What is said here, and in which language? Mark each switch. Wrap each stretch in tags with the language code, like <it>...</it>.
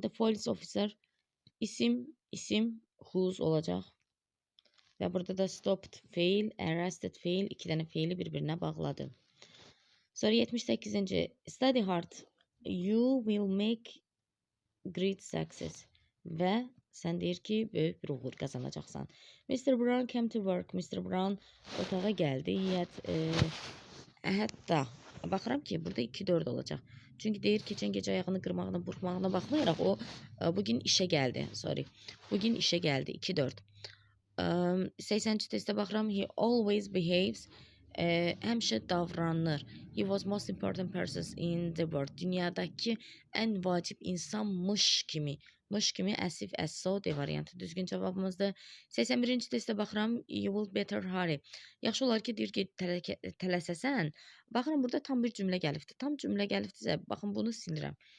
<en>The police officer,</en> <az>isim, whose olacaq. Və burada da stopped fail, arrested fail, 2 dənə faili bir-birinə bağladı.</az> <en>Sonra 78-ci, study hard, you will make great success.</en> <az>Və sən deyir ki, böyük bir uğur qazanacaqsan.</az> <en>Mr. Brown came to work. Mr.</en> <az>Brown otağa gəldi. Hətta baxıram ki, burada 2-4 olacaq. Çünki deyir keçən gecə ayağını qırmağına, burxmağına baxmayaraq o bugün işə gəldi. Sorry. Bugün işə gəldi. 2-4. 80-ci testə baxıram.</az> <en>He always behaves.</en> <az>Həmişə davranır.</az> <en>He was most important person in the world.</en> <az>Dünyadakı ən vacib insanmış kimi. Mış kimi əsif əsso D variantı düzgün cavabımızdır. 81-ci testə baxıram.</az> <en>You will better hurry.</en> <az>Yaxşı olar ki, deyir ki, tələsəsən. Baxıram, burada tam bir cümlə gəlibdir. Tam cümlə gəlibdirsə, baxın, bunu silirəm.</az>